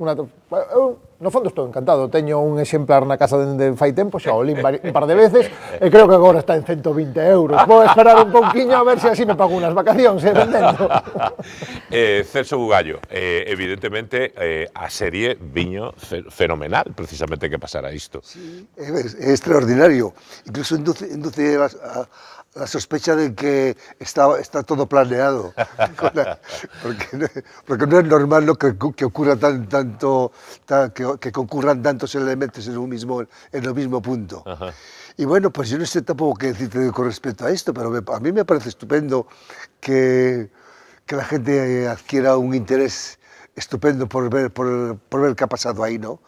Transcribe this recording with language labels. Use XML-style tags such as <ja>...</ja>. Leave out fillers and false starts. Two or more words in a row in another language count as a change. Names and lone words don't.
<gl>No fondo estou encantado, teño un exemplar na casa dende fai tempo, xa o lín un par de veces e creo que agora está en 120 euros. Vou esperar un pouquiño a ver se así me pago unhas vacacións, vendendo. Celso Bugallo, evidentemente a serie viño fenomenal, precisamente que pasara isto.</gl> <es>Sí,</es> <gl>é extraordinario,</gl> <es>incluso induce la sospecha de que está todo planeado, porque no es normal que ocurra que concurran tantos elementos en el mismo punto. Ajá. Y bueno, pues yo no sé tampoco qué decirte con respecto a esto, pero a mí me parece estupendo que la gente adquiera un interés estupendo por ver qué ha pasado ahí, ¿no?</es>